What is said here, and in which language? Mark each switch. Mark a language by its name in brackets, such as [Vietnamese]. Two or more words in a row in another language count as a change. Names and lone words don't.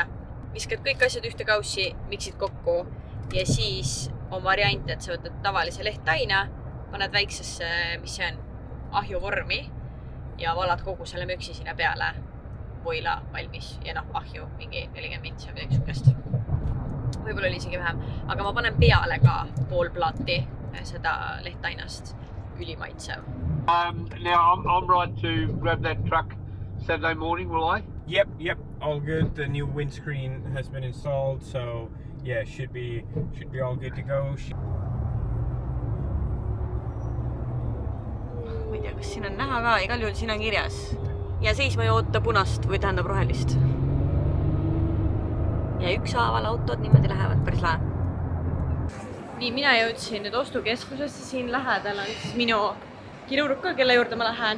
[Estonian] Viskad kõik asjad ühte kaussi, miksid kokku ja siis on variant, et sa võtad tavalise lehtaina, paned väiksesse, mis see on, ahjuvormi ja valad kogu selle möksi sinna peale, voila valmis ja ahju mingi 40 mintsi või midagi sukest. Võib-olla oli isegi vähem, aga ma panen peale ka pool plaati seda lehtainast, ülimaitsev. [English] Now I'm right to grab that truck Saturday morning, will I? Yep, all good. The new windscreen has been installed, so yeah, should be all good to go. [Estonian] Ma ei tea, kas siin on näha ka, igal juhul siin on kirjas. Ja seisma ei oota punast või tähendab rohelist. Ja ükshaaval autod niimoodi lähevad päris lahe. Nii, mina jõudsin nüüd ostukeskusesse, siin lähedal on siis minu kirurg ka, kelle juurde ma lähen.